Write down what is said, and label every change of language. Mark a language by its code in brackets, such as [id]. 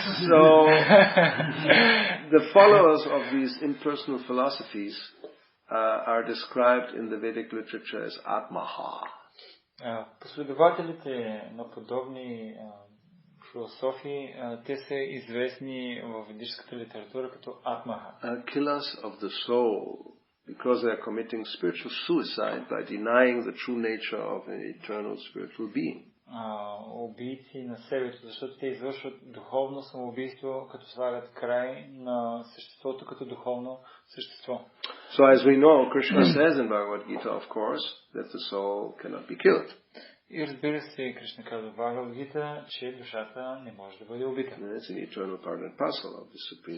[en] So, the followers of these impersonal philosophies are described in the Vedic literature as Atmaha. [bg] Последователите на подобни философии, те са известни в ведическата литература като Атмаха. [en] Killers of the soul, because they are committing spiritual suicide by denying the true nature of an eternal spiritual being. [bg] Убийци на себето, защото те извършват духовно самоубийство, като слагат край на съществото като духовно същество. [en] So as we know, Krishna says in Bhagavad Gita, of course, that the soul cannot be killed. [bg] И разбира се, Кришна казва в Бхагавад Гита, че душата не може да бъде убита. [en] It's an eternal part and parcel of the supreme